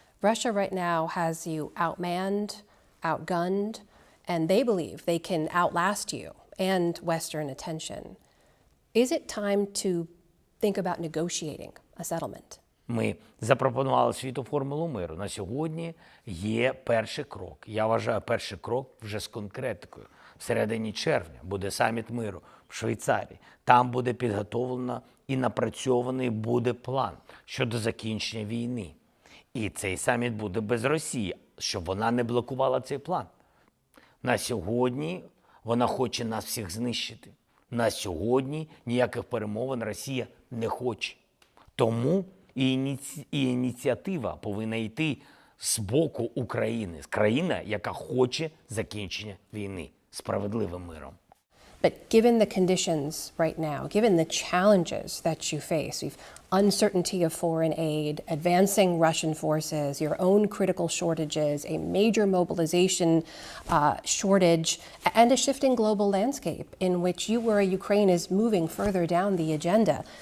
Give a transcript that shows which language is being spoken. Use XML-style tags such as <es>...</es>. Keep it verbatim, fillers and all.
<en>Russia right now has you outmanned, outgunned, and they believe they can outlast you and Western attention. Is it time to think about negotiating a settlement?</en> <uk>Ми запропонували світу формулу миру. На сьогодні є перший крок. Я вважаю, перший крок вже з конкретикою. В середині червня буде саміт миру в Швейцарії. Там буде підготовлено і напрацьований буде план щодо закінчення війни. І цей саміт буде без Росії, щоб вона не блокувала цей план. На сьогодні вона хоче нас всіх знищити. На сьогодні ніяких перемовин Росія не хоче. Тому і ініці- і ініціатива повинна йти з боку України. Країна, яка хоче закінчення війни справедливим миром.</uk> <en>But given the conditions right now, given the challenges that you face, we've uncertainty of foreign aid, advancing Russian forces, your own critical shortages, a major mobilization uh, shortage, and a shifting global landscape in which you worry Ukraine is moving further down the agenda.</en>